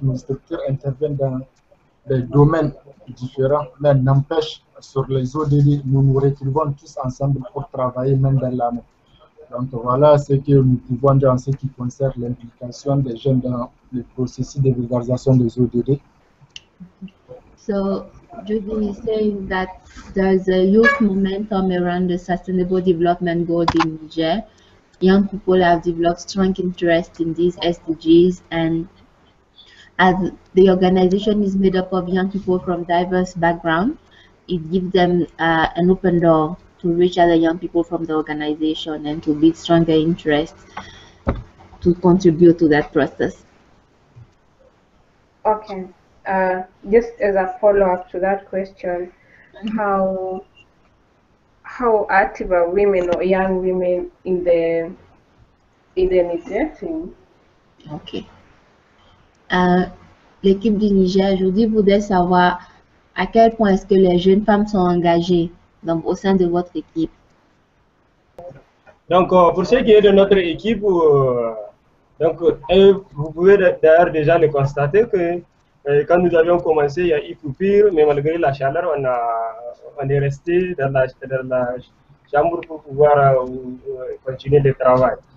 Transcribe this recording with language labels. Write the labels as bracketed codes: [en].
[fr] Nos structures interviennent dans des domaines différents, mais n'empêche, sur les ODD, nous nous retrouvons tous ensemble pour travailler main dans la main. Donc, voilà ce que nous pouvons dire en ce qui concerne l'implication des jeunes dans le processus de vulgarisation des ODD. [en] So, Judy is saying that there's a youth momentum around the sustainable development goals in Niger. Young people have developed strong interest in these SDGs, and as the organization is made up of young people from diverse backgrounds, it gives them an open door to reach other young people from the organization and to build stronger interest to contribute to that process. Okay. Just as a follow-up to that question, how active are women or young women in the Niger team? Ok. [fr] L'équipe du Niger aujourd'hui voudrait savoir à quel point est-ce que les jeunes femmes sont engagées au sein de votre équipe. Donc, pour ce qui est de notre équipe, donc, vous pouvez d'ailleurs déjà le constater que quand nous avions commencé, il y a eu coupure, mais malgré la chaleur, on est resté dans la chambre pour pouvoir continuer le travail.